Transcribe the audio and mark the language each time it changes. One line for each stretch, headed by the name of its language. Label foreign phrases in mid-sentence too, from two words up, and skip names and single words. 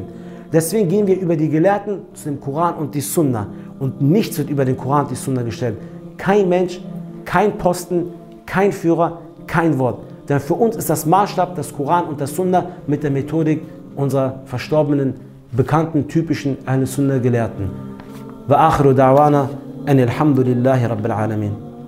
German: Deswegen gehen wir über die Gelehrten zu dem Koran und die Sunna. Und nichts wird über den Koran und die Sunna gestellt. Kein Mensch, kein Posten, kein Führer, kein Wort. Denn für uns ist das Maßstab das Koran und das Sunna mit der Methodik unserer verstorbenen, bekannten, typischen Ahl-Sunnah-Gelehrten.
Arabic: وآخر دعوانا أن الحمد لله رب العالمين.